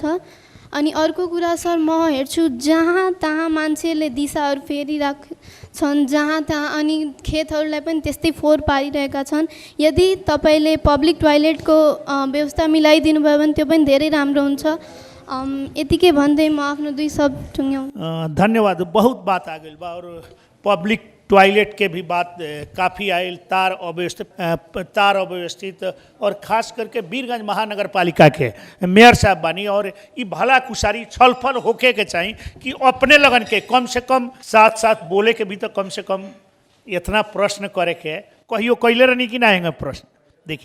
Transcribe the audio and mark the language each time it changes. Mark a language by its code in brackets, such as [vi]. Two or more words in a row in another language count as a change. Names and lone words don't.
[ne] अनि अर्को कुरा सर म हेर्छु जहाँ तहाँ मान्छेले दिशाहरू फेरिरहेछन्, जहाँ तहाँ अनि खेतहरूलाई पनि त्यस्तै फोहोर पारिरहेका छन्। यदि तपाईँले पब्लिक टोयलेटको व्यवस्था मिलाइदिनु भयो भने त्यो पनि धेरै राम्रो हुन्छ। यतिकै भन्दै म आफ्नो 2 शब्द टुङ्ग्याउँ। धन्यवाद। [bho] बहुत बात आ गई बा और पब्लिक टॉयलेट के भी बात काफ़ी आयल, तार अव्यवस्थित और ख़ास करके वीरगंज महानगर पालिका के मेयर साहब बानी और ये भला कुशारी छलफल होके के चाहिए कि अपने लगन के कम से कम साथ बोले के भी तो कम से कम इतना प्रश्न करे के कहियो कैले रहनी कि ना हैंगे प्रश्न देखिए।